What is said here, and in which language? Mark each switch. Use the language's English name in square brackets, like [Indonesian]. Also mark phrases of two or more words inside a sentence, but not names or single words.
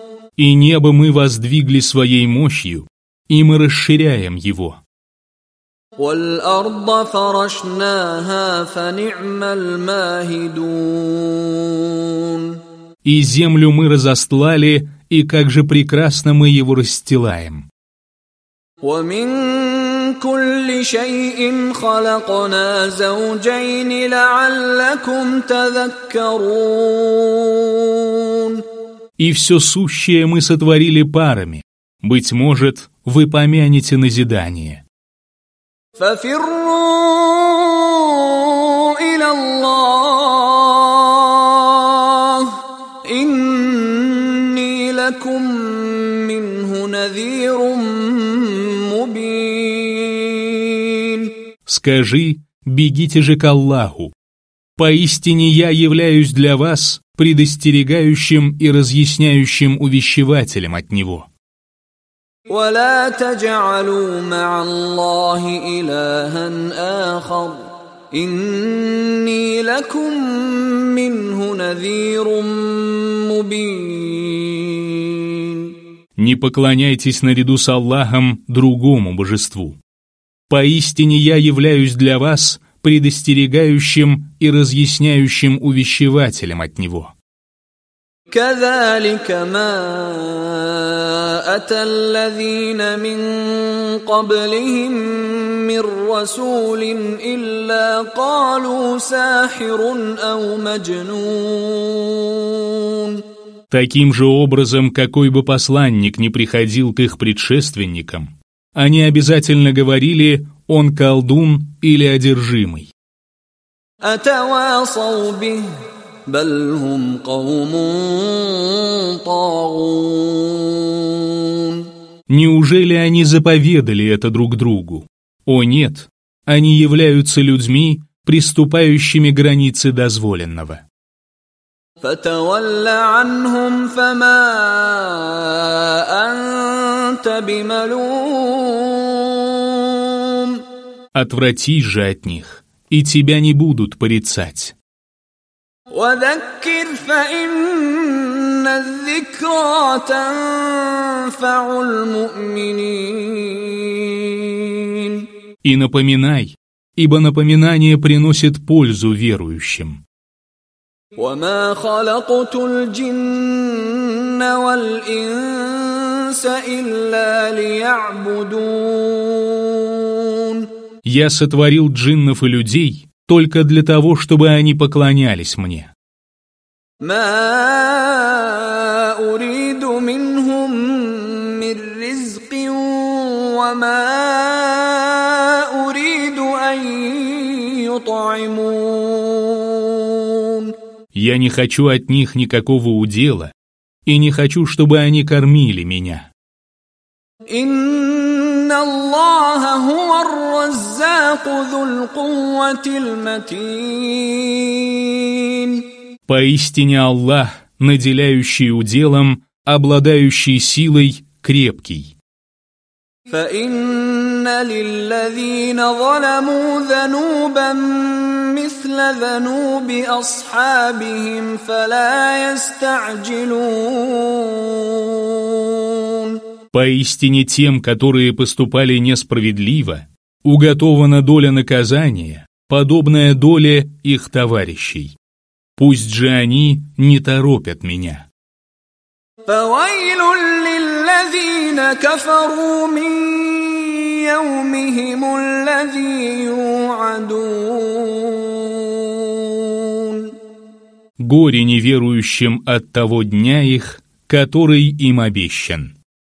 [Russian] И небо мы воздвигли своей мощью, и мы расширяем его. [Arabic] وَالْأَرْضَ فَرَشْنَاهَا فَنِعْمَ الْمَاهِدُونَ. [Russian] И землю мы разостлали, и как же прекрасно мы его расстилаем. [Arabic] وَمِن كُلِّ شَيْءٍ خَلَقْنَا زَوْجَيْنِ لَعَلَّكُمْ تَذَكَّرُونَ. [Russian] И все сущее мы сотворили парами, быть может, вы помянете назидание. [Arabic] فَفِرُّوا إِلَى اللَّهِ إِنِّي لَكُمْ مِنْهُ نَذِيرٌ مُبِينٌ. [Russian] Скажи, бегите же к Аллаху. Поистине я являюсь для вас предостерегающим и разъясняющим увещевателем от него. [Arabic] ولا تجعلوا مع الله إلها آخر إني لكم منه نذير مبين. [Russian] Не поклоняйтесь наряду с Аллахом другому божеству. Поистине я являюсь для вас предостерегающим и разъясняющим увещевателем от него. [Arabic] كذلك ما أتى الذين من قبلهم من رسول إلا قالوا ساحر أو مجنون. [Russian] Таким же образом, какой бы посланник ни приходил к их предшественникам, они обязательно говорили: он колдун или одержимый. [Arabic] أتواصوا به بل هم قوم طاغون. [Russian] Неужели они заповедали это друг другу? О нет, они являются людьми, приступающими границы дозволенного. [Arabic] فتول عنهم فما أنت بملوم. [Russian] Отвратись же от них, и тебя не будут порицать. [Arabic] وذكر فإن الذكرى تنفع المؤمنين. [Russian] И напоминай, ибо напоминание приносит пользу верующим. [Arabic] وما خلقت الجن والإنس إلا ليعبدون. [Russian] Я сотворил джиннов и людей только для того, чтобы они поклонялись мне. [Arabic] ما أريد منهم من رزق وما أريد أن يطعمون. [Russian] Я не хочу от них никакого удела и не хочу, чтобы они кормили меня. [Arabic] إن الله هو الرزاق ذو القوة المتين. [Russian] Поистине Аллах, наделяющий уделом, обладающий силой, крепкий. [Arabic] فإن للذين ظلموا ذنوبا مثل ذنوب أصحابهم فلا يستعجلون. [Russian] Поистине тем, которые поступали несправедливо, уготована доля наказания, подобная доле их товарищей. Пусть же они не торопят меня. [Arabic] فويل للذين كفروا من يومهم الذي يوعدون. [Russian] Горе неверующим от того дня их, который им обещан.